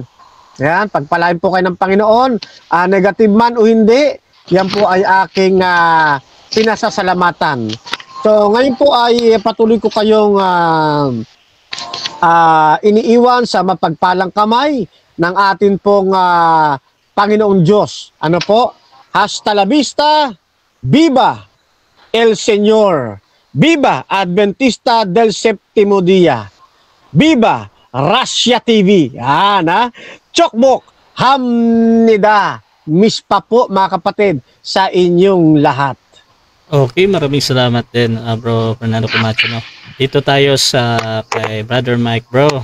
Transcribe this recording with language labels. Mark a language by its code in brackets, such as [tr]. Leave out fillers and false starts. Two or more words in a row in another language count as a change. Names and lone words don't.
[tl] Yan, pagpalain po kayo ng Panginoon. Negative man o hindi, yan po ay aking pinasasalamatan. So ngayon po ay patuloy ko kayong iniiwan sa mapagpalang kamay ng atin pong Panginoong Diyos. Ano po? [es] Hasta la vista, viva el Señor, viva Adventista del Séptimo Día, viva Russia TV. [ko] 축복 합니다, [tl] mispa po mga kapatid sa inyong lahat. Okay, maraming salamat din, Bro Fernando Camacho. No? Dito tayo sa kay Brother Mike, bro.